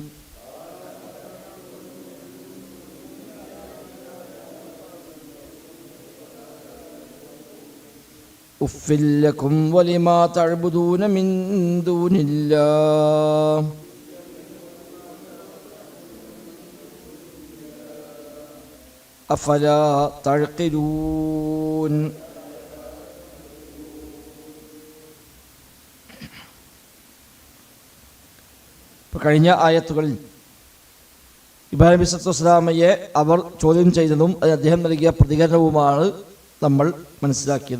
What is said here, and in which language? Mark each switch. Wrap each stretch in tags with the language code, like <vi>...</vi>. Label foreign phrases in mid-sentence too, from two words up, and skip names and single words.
<ar>أف لكم ولما تعبدون من دون الله أفلا تعقلون.</ar> <ml>കഴിഞ്ഞ ആയത്തുകളിൽ ഇബ്രാഹിം നബി</ml> <ar>صلى الله عليه وسلم</ar> <ml>അവർ ചോദ്യം ചെയ്തതും അദ്ദേഹം നൽകിയ പ്രതികരണവുമാണ് നമ്മൾ മനസ്സിലാക്കിയത്.</ml>